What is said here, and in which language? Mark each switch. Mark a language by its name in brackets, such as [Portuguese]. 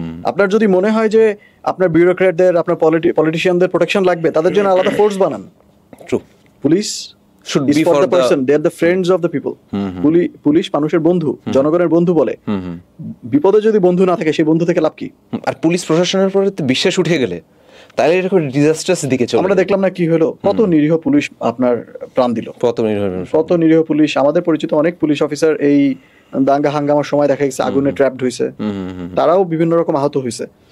[Bangla] আপনার যদি মনে হয় যে আপনার বিউরোক্র্যাটদের, আপনার পলিটিশিয়ানদের প্রোটেকশন লাগবে, তাদের জন্য আলাদা ফোর্স বানান। [English] Police is for the person, they are the friends of the people. [Bangla] Police মানুষের বন্ধু, জনগণের বন্ধু বলে। বিপদে যদি বন্ধু না থাকে, সেই বন্ধু থেকে লাভ কি? আর পুলিশ প্রশাসনের উপরে বিশ্বাস উঠে গেলে তাহলে এরকম ডিজাস্টার্স দিকে চলে। আমরা দেখলাম না কি হলো, কত নিরীহ পুলিশ আপনার প্রাণ দিল, কত নিরীহ পুলিশ। আমাদের পরিচিত অনেক পুলিশ অফিসার এই দাঙ্গা হাঙ্গামার সময় দেখা গেছে আগুনে ট্র্যাপড হয়েছে, তারাও বিভিন্ন রকম আহত হয়েছে।